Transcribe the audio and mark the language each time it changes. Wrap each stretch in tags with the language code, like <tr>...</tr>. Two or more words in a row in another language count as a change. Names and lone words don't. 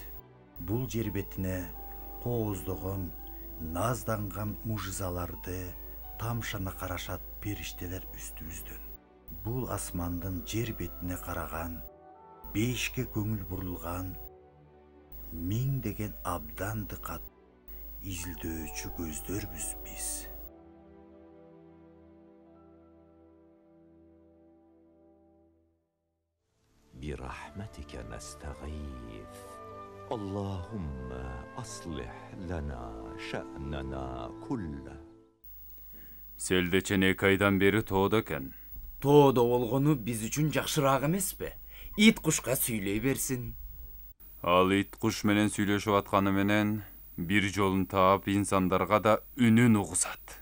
<ky>Бул жер бетине кооздогон назданган мужизаларды тамшана карашат периштелер үстүбүздөн. Бул асмандын жер бетине караган, бейишке көңүл бурулган, миңдеген абдан дыкат изилдөөчү көздөрбүз биз.</ky> <ar>برحمتك نستغيث اللهم أصلح لنا شأننا كله.</ar> <ky>Селдечен 2 айдан бери тоодо экен. Тоодо болгону биз үчүн жакшыраак эмеспи? Ит кушка сүйлөй берсин. Ал ит куш менен сүйлөшүп атканы менен бир жолун таап инсандарга да үнүн угузат.</ky>